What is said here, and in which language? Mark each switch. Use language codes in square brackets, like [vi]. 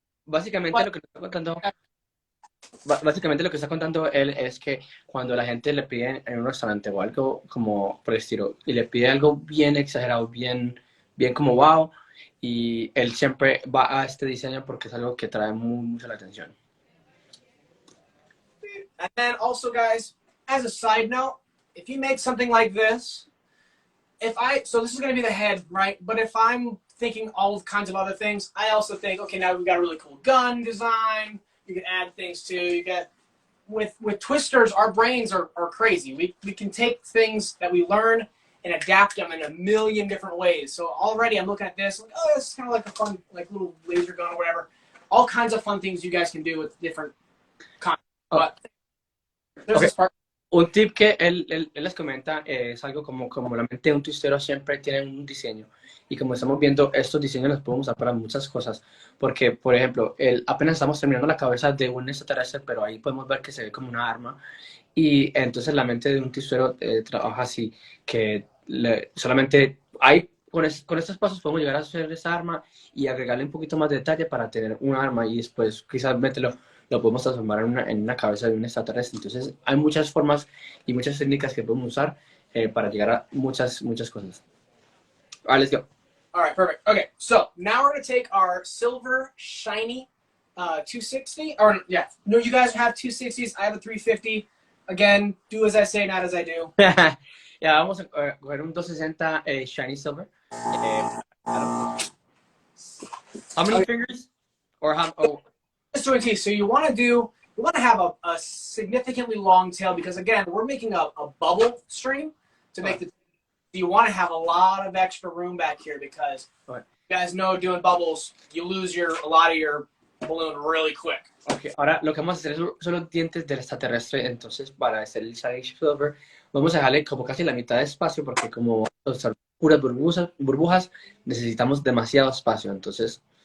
[es] Básicamente lo que está contando, básicamente lo que está contando él es que cuando la gente le pide en un restaurante o algo como por el estilo y le pide algo bien exagerado, bien como wow, y él siempre va a este diseño porque es algo que trae mucho la atención. [en] And then also, guys, as a side note, if you make something like this, so this is going to be the head, right? But if I'm thinking all kinds of other things, I also think, okay, now we've got a really cool gun design. You can add things to. You get with twisters, our brains are crazy. We can take things that we learn and adapt them in a million different ways. So already I'm looking at this, like, oh, this is kind of like a fun, like little laser gun or whatever. All kinds of fun things you guys can do with different content. But there's this part. [es] Un tip que él les comenta es algo como la mente de un twistero siempre tiene un diseño. Y como estamos viendo, estos diseños los podemos usar para muchas cosas. Porque, por ejemplo, apenas estamos terminando la cabeza de un extraterrestre, pero ahí podemos ver que se ve como una arma. Y entonces la mente de un twistero trabaja así, que solamente con estos pasos podemos llegar a hacer esa arma y agregarle un poquito más de detalle para tener un arma y después quizás meterlo lo podemos transformar en una cabeza de un extraterrestre. Entonces, hay muchas formas y muchas técnicas que podemos usar para llegar a muchas cosas. [en] All right, let's go. All right, perfect. Okay, so now we're going to take our silver shiny 260. Or, yeah, no, you guys have 260s. I have a 350. Again, do as I say, not as I do. [es] Ya, vamos a coger un 260 shiny silver. [en] How many fingers? Or how... Oh. So you want to have a significantly long tail because again we're making a bubble string to make you want to have a lot of extra room back here because you guys know doing bubbles you lose a lot of your balloon really quick. [es] Okay, ahora lo que vamos a hacer son los dientes del extraterrestre, entonces para hacer el shiny silver vamos a dejarle como casi la mitad de espacio porque como son puras burbujas necesitamos demasiado espacio, entonces.